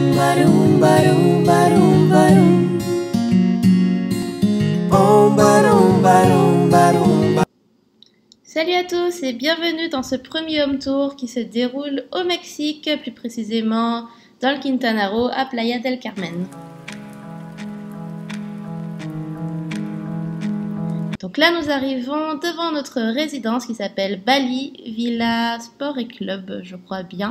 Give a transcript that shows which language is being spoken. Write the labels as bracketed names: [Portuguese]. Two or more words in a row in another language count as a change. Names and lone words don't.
[French] barum, barum, barum, barum. Oh, barum, barum, barum, barum. Salut à tous et bienvenue dans ce premier [English] home tour [French] qui se déroule au Mexique, plus précisément dans le Quintana Roo à Playa del Carmen. Donc là nous arrivons devant notre résidence qui s'appelle Bali Villa Sport et Club, je crois bien.